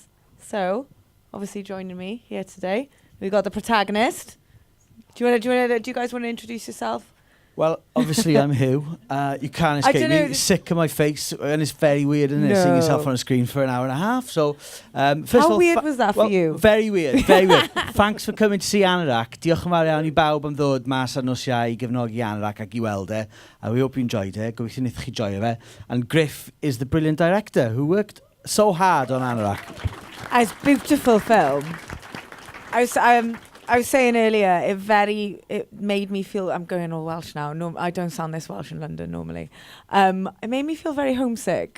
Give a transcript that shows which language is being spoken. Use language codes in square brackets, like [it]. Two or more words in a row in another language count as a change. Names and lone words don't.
[en] So, obviously joining me here today, we've got the protagonist. Do you guys want to introduce yourself? Well, obviously I'm Huw. You can't escape me. Sick of my face, and it's very weird, isn't it? Seeing yourself on a screen for an hour and a half. So, first of How all, weird was that for you? Very weird, very weird. Thanks for coming to see Anorac. [cy] Diolch yn fawr iawn I bawb am ddod mas ar nos Iau I gefnogi Anorac ac I weld e. [en] And we hope you enjoyed it. [cy] Gobeithio wnaethoch chi joio fe. [en] And Gruff is the brilliant director who worked so hard on Anorac. It's a beautiful film. I was saying earlier, it made me feel, I'm going all Welsh now. No, I don't sound this Welsh in London normally. It made me feel very homesick.